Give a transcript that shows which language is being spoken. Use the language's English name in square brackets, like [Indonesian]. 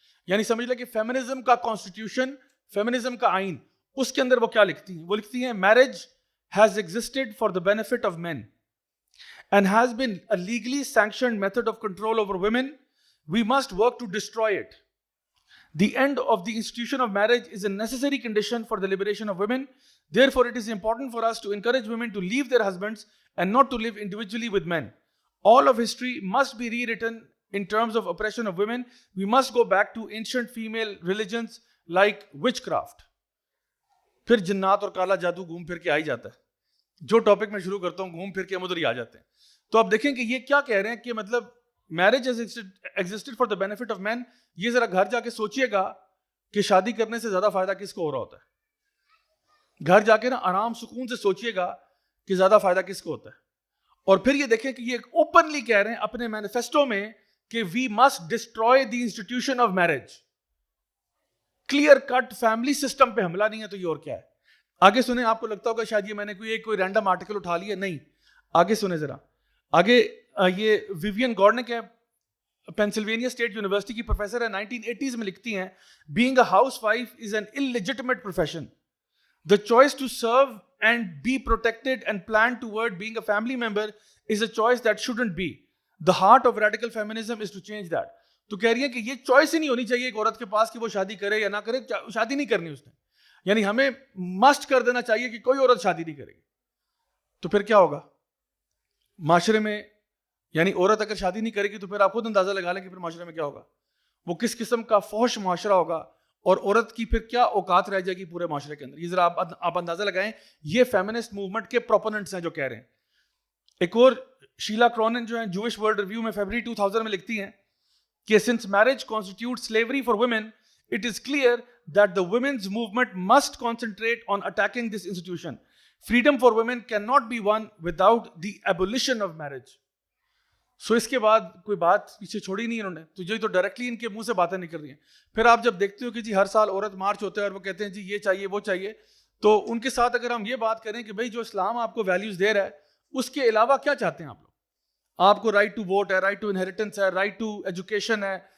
[Urdu] یعنی سمجھ لیں کہ فیمنزم کا کانسٹیٹیوشن, فیمنزم کا آئین, اس کے اندر وہ کیا لکھتی ہیں؟ وہ لکھتی ہیں [English] Marriage has existed for the benefit of men and has been a legally sanctioned method of control over women. We must work to destroy it. The end of the institution of marriage is a necessary condition for the liberation of women. Therefore, it is important for us to encourage women to leave their husbands and not to live individually with men. All of history must be rewritten in terms of oppression of women. We must go back to ancient female religions like witchcraft. [Urdu] پھر جنات اور کالا جادو گھوم پھر کے آ ہی جاتا ہے. جو ٹاپک میں شروع کرتا ہوں گھوم پھر کے ہم ادھر ہی آ جاتے ہیں. تو آپ دیکھیں کہ یہ کیا کہہ رہے ہیں کہ مطلب marriage [English] has existed for the benefit of men. [Urdu] یہ ذرا گھر جا کے سوچئے گا کہ شادی کرنے سے زیادہ فائدہ کس کو ہو رہا ہوتا ہے. گھر جا کے نا آرام سکون سے سوچئے گا کہ زیادہ فائدہ کس کو ہوتا ہے. اور پھر یہ دیکھیں کہ یہ اوپنلی کہہ رہے ہیں اپنے مینیفیسٹو میں کہ [English] We must destroy the institution of marriage. [Urdu] Clear cut family system پہ حملہ نہیں ہے تو یہ اور کیا ہے؟ آگے سنیں. آپ کو لگتا ہوگا شاید یہ میں نے کوئی رینڈم آرٹیکل اٹھا لیا. نہیں, آگے سنیں ذرا. آگے یہ ویوین گارنک ہے, پینسلوینیا اسٹیٹ یونیورسٹی کی پروفیسر ہے, 1980s میں لکھتی ہیں [English] being a housewife is an illegitimate profession. The choice to serve and be protected and plan toward being a family member is a choice that shouldn't be. The heart of radical feminism is to change that. [Urdu] تو کہہ رہی ہے کہ یہ choice ہی نہیں ہونی چاہیے ایک عورت کے پاس کہ وہ شادی کرے یا نہ کرے. شادی نہیں کرنی اس نے, یعنی ہمیں مسٹ کر دینا چاہیے کہ کوئی عورت شادی نہیں کرے گی. تو پھر کیا ہوگا معاشرے میں؟ یعنی عورت اگر شادی نہیں کرے گی تو پھر آپ خود اندازہ لگا لیں کہ پھر معاشرے میں کیا ہوگا. وہ کس قسم کا فحش معاشرہ ہوگا, اور عورت کی پھر کیا اوقات رہ جائے گی پورے معاشرے کے اندر. یہ ذرا آپ اندازہ لگائیں. یہ فیمنسٹ موومنٹ کے پروپوننٹس ہیں جو کہہ رہے ہیں. ایک اور شیلا کرونن جو ہیں جوئش ورلڈ ریویو میں فیبرری 2000 میں لکھتی ہیں کہ [English] since marriage constitutes slavery for women, it is clear that the women's movement must concentrate on attacking this institution. Freedom for women cannot be won without the abolition of marriage. [Urdu] سو اس کے بعد کوئی بات پیچھے چھوڑی نہیں انہوں نے. تو جو تو ڈائریکٹلی ان کے منہ سے باتیں نکل رہی ہیں. پھر آپ جب دیکھتے ہو کہ جی ہر سال عورت مارچ ہوتا ہے اور وہ کہتے ہیں جی یہ چاہیے وہ چاہیے, تو ان کے ساتھ اگر ہم یہ بات کریں کہ بھائی جو اسلام آپ کو ویلیوز دے رہا ہے اس کے علاوہ کیا چاہتے ہیں آپ لوگ؟ آپ کو رائٹ ٹو ووٹ ہے, رائٹ ٹو انہیریٹنس ہے, رائٹ ٹو ایجوکیشن ہے.